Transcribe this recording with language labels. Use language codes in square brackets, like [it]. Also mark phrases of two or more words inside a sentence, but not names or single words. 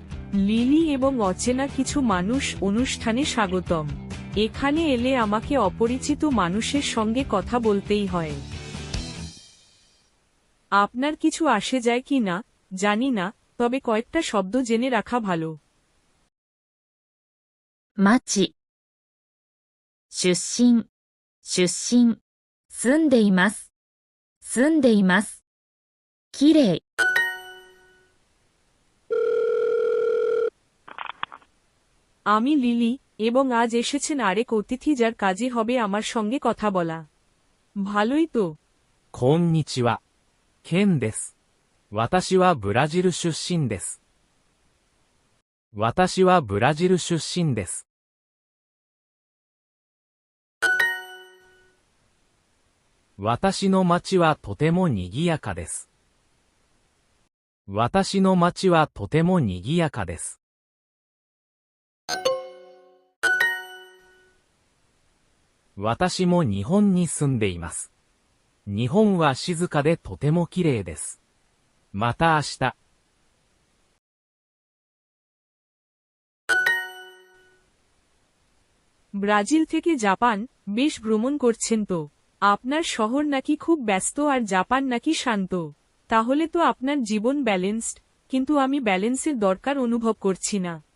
[bn] লিলি এবং অচেনা কিছু মানুষ অনুষ্ঠানে স্বাগতম। এখানে এলে আমাকে অপরিচিত মানুষের সঙ্গে কথা বলতেই হয়। আপনার কিছু আসে যায় কি না জানি না, তবে কয়েকটা শব্দ জেনে রাখা ভালো। [ja] 町、出身、出身、住んでいます、住んでいます。きれい、 [bn] আমি লিলি, এবং আজ এসেছেন আরেক অতিথি যার কাজই হবে আমার সঙ্গে কথা বলা। ভালোই তো। [ja] こんにちは。ケンです。私はブラジル出身です。私はブラジル出身です。私の町はとても賑やかです。私の町はとても賑やかです。私も日本に住んでいます。日本は静かでとても綺麗です。また明日。 [bn] ব্রাজিল থেকে জাপান, বেশ ভ্রমণ করছেন তো। আপনার শহর নাকি খুব ব্যস্ত আর জাপান নাকি শান্ত। তাহলে তো আপনার জীবন ব্যালেন্সড, কিন্তু আমি ব্যালেন্সের দরকার অনুভব করছি না।